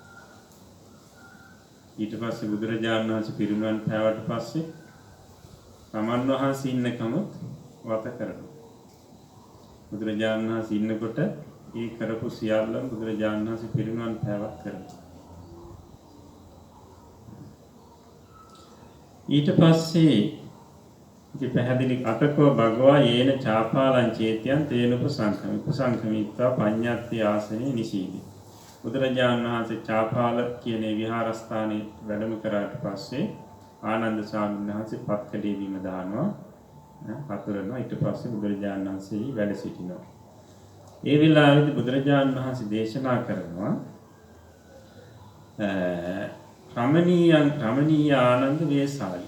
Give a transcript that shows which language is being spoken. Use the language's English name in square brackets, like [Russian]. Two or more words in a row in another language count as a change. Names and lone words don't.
[Sinhala] ඊට පස්සේ බුදුරජාණන් වහන්සේ පිරිනුවන් පෑවට පස්සේ තමන් වහන්සේ ඉන්නකම වත කරනවා. බුදුරජාණන් වහන්සේ ඉන්නකොට ඒ කරපු සියල්ලම බුදුරජාණන් වහන්සේ පිරිනුවන් පෑවක් කරනවා. ඊට පස්සේ ඉති පැහැදිලි [Pali] අතකෝ භගවා යේන චාපාලං චේත්‍යං තේන උපසංඛමිත්වා පඤ්ඤාත්ති ආසනේ නිසීදි. [Sinhala] බුදුරජාණන් වහන්සේ චාපාල කියන විහාරස්ථානයේ වැඩම කරාට පස්සේ ආනන්ද ස්වාමීන් වහන්සේ පත්කඩේ බිම දානවා. හතරනවා ඊට පස්සේ බුදුරජාණන් වහන්සේ වැඩ සිටිනවා. ඒ වෙලාවේදී බුදුරජාණන් වහන්සේ දේශනා කරනවා [Pali] රමණීය ආනන්ද වේසාලි.